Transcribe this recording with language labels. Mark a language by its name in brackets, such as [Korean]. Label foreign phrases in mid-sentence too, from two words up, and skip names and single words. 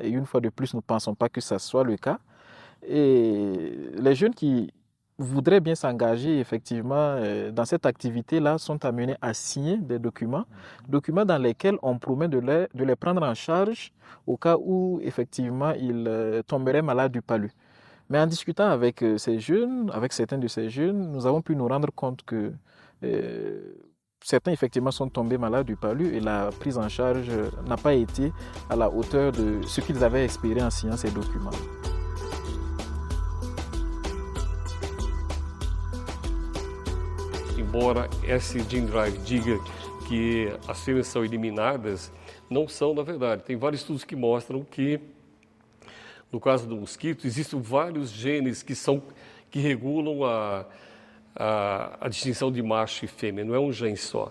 [French] Et une fois de plus, nous ne pensons pas que ça soit le cas. Et les jeunes qui voudraient bien s'engager effectivement dans cette activité-là sont amenés à signer des documents dans lesquels on promet de les prendre en charge au cas où effectivement ils tomberaient malades du palu. Mais en discutant avec ces jeunes, avec certains de ces jeunes, nous avons pu nous rendre compte que certains effectivement sont tombés malades du palu et la prise en charge n'a pas été à la hauteur de ce qu'ils avaient espéré en signant ces documents. [Portuguese] Embora esse Gene Drive diga que as fêmeas são eliminadas, não são na verdade. Tem vários estudos que mostram que, no caso do mosquito, existem vários genes que regulam a distinção de macho e fêmea, não é um gene só.